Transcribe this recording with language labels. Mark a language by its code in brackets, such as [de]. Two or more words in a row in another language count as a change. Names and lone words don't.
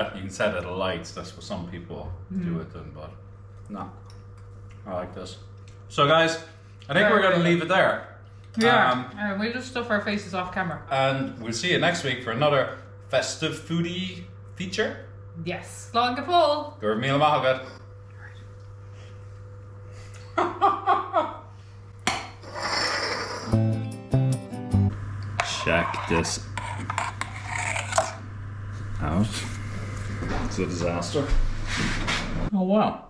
[en] You can set it alight. That's what some people do with them, but no, I like this. So, guys, I think we're going to leave it there. Yeah. We'll just stuff our faces off camera. And we'll see you next week for another festive foodie feature. Yes. [ga] Slán go fóill. Gur míle maith agat. [en] Check this out. It's a disaster. Oh wow.